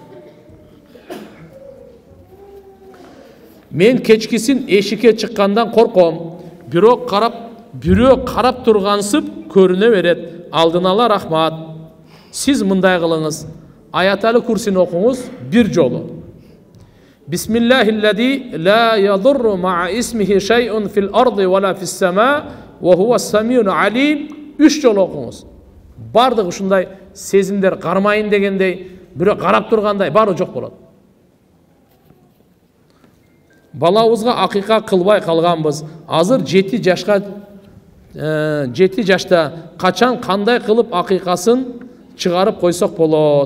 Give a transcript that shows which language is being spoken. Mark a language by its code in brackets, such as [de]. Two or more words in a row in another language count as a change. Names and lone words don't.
[ky] Мен кечкисин эшикке чыккандан корком. Бирок карап тургансып көрүнө берет. Алдын ала рахмат. Сиз мындай кылыңыз. Аяталы курсин окуңуз 1 жолу. [ar] بسم الله الذي لا يضر مع اسمه شيء في الأرض ولا في السماء وهو السميع العليم [ky] 3 жолу окуңуз. Бардыгы ушундай сезимдер кармайын дегендей, бирок карап тургандай баары жок болот. Балабызга акыйка кылбай калганбыз. Азыр 7 жашта качан кандай кылып акыйкасын чыгарып койсок болот?